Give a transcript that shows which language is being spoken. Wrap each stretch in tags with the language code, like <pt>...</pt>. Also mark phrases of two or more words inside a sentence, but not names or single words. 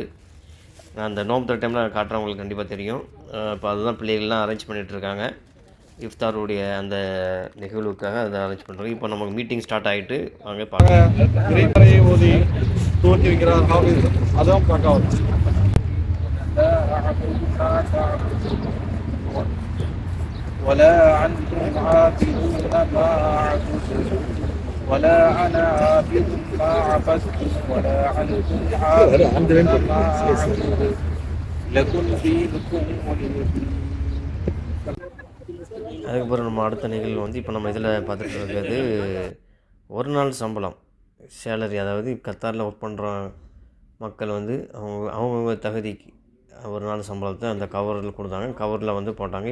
<ta>நான் அந்த நோம்பு தொட்ட டைமில் காட்டுறேன், உங்களுக்கு கண்டிப்பாக தெரியும். இப்போ அதுதான் பிள்ளைகள்லாம் அரேஞ்ச் பண்ணிகிட்ருக்காங்க. இஃப்தாருடைய அந்த நிகழ்வுக்காக அதை அரேஞ்ச் பண்ணுறோம். இப்போ நமக்கு</ta> <en>meeting start</en> <ta>ஆகிட்டு வாங்க பார்க்கலாம். இறைமறையை ஓதி துவக்கி வைக்கிறார் ஹாஃபிஸ். அதான் பார்க்கலாம்.</ta> <ar>ولا عنكم عابدون ما أعبد ولا أنا عابد ما عبدتم ولا عنكم عابدون ما أعبد لكم دينكم ولي دين.</ar> <ta>அதுக்கப்புறம் நம்ம அடுத்த நிகழ்வு வந்து இப்போ நம்ம இதில் பார்த்துட்டு இருக்கிறது ஒரு நாள் சம்பளம் சேலரி. அதாவது கத்தாரில் ஒர்க் பண்ணுற மக்கள் வந்து அவங்கவுங்க தகுதிக்கு ஒரு நாள் சம்பளத்தை அந்த கவரில் கொடுத்தாங்க, கவரில் வந்து போட்டாங்க.</ta>